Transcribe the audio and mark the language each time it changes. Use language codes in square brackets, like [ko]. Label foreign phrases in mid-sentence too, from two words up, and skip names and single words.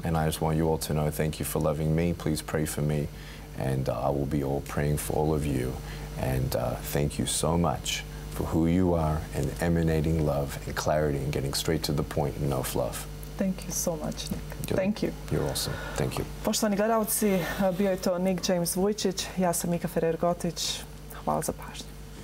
[en] And I just want you all to know, thank you for loving me. Please pray for me. And I will be all praying for all of you. And thank you so much for who you are and emanating love and clarity and getting straight to the point and no fluff. Thank you so much, Nick. Thank you. You're awesome. Thank you. [hr] Poštovani gledalci, bio je to Nick Vujičić, ja sam Mika Ferrer-Gotić. Hvala za pažnju.